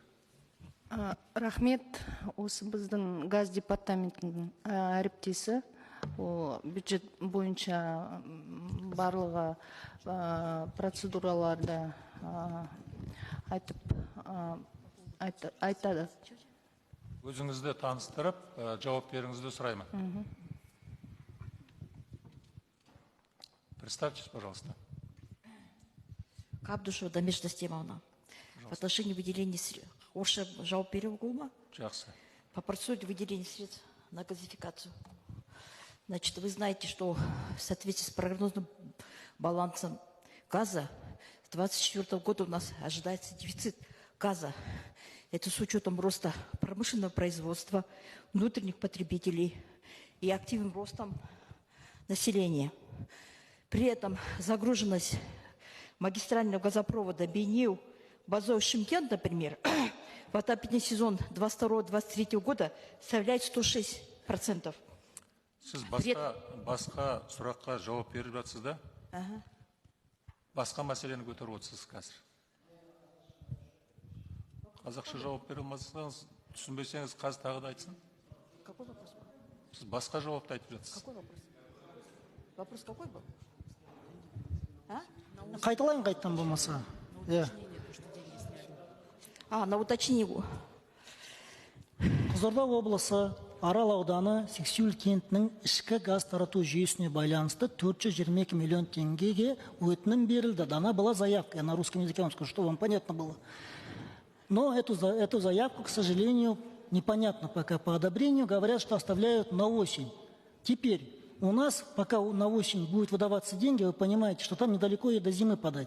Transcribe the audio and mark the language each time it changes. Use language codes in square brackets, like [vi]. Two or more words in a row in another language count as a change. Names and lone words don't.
[kk] Рахмет, осы біздің газ департаментінің әріптесі, бюджет бойынша барлығы процедураларды айтады. Өзіңізді таныстырып, жауап беріңізді сұраймын. [ru] Представьтесь, пожалуйста. Кабдушева Дамешта Стемовна. В отношении выделения средств. [kk] Орша жауап беру гума? Жақсы. [ru] По процедуре выделения средств на газификацию. Значит, вы знаете, что в соответствии с прогнозным балансом газа с 2024 года у нас ожидается дефицит газа. Это с учетом роста промышленного производства, внутренних потребителей и активным ростом населения. При этом загруженность магистрального газопровода Бейнеу, Базой-Шымкент, например, в отопительный сезон 2022-2023 года составляет 106%. [kk] Сіз басқа сұраққа жауап беріп жатсыз да? Басқа мәселені көтеріп отырсыз қазір. Қазақша жауап бере алмасаңыз, түсінбесеңіз қазір тағы да айтсын. [ru] Какой вопрос был? [kk] Сіз басқа жауапты айтып жатсыз. [ru] Какой вопрос? Вопрос какой был? [kk] Қайталайын қайттан болмаса. [ru] На уточнение. [kk] Қызылорда облысы Арал ауданы Сексеуіл кентінің ішкі газ тарату жүйесіне байланысты 422 миллион теңгеге өтінім берілді. [ru] Дана была заявка. Я на русском языке вам скажу, чтобы вам понятно было. Но эту заявку, к сожалению, непонятно пока по одобрению. Говорят, что оставляют на осень. Теперь у нас, пока на осень будет выдаваться деньги, вы понимаете, что там недалеко и до зимы подать.